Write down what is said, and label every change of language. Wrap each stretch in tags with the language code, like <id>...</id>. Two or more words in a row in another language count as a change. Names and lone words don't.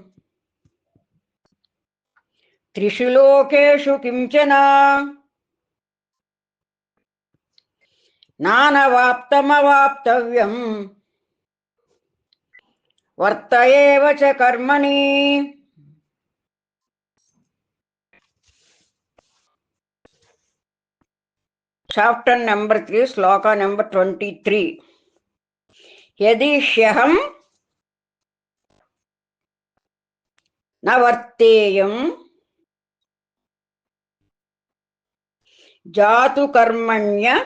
<sa>त्रिषु लोकेषु किञ्चन नानवाप्तमवाप्तव्यम् वर्त एव च कर्मणि.</sa> <en>chapter number</en> <te>3, శ్లోక నెంబర్ 23.</te> <sa>యది హ్యహం న వర్తేయం జాతు కర్మణ్య</sa>